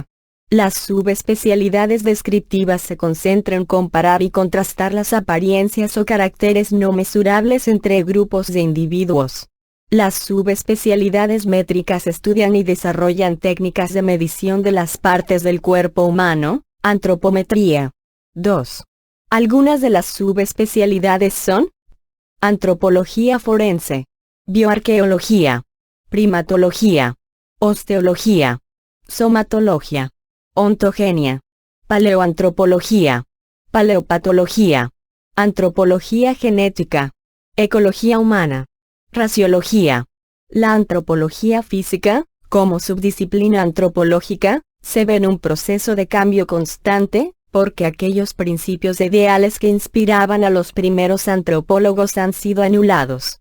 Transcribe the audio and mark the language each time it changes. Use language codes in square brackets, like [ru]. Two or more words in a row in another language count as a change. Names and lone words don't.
[es] Las subespecialidades descriptivas se concentran en comparar y contrastar las apariencias o caracteres no mesurables entre grupos de individuos. Las subespecialidades métricas estudian y desarrollan técnicas de medición de las partes del cuerpo humano, antropometría. 2. Algunas de las subespecialidades son: antropología forense, bioarqueología, primatología, osteología, somatología, ontogenia, paleoantropología, paleopatología, antropología genética, ecología humana, raciología. La antropología física, como subdisciplina antropológica, se ve en un proceso de cambio constante, porque aquellos principios ideales que inspiraban a los primeros antropólogos han sido anulados.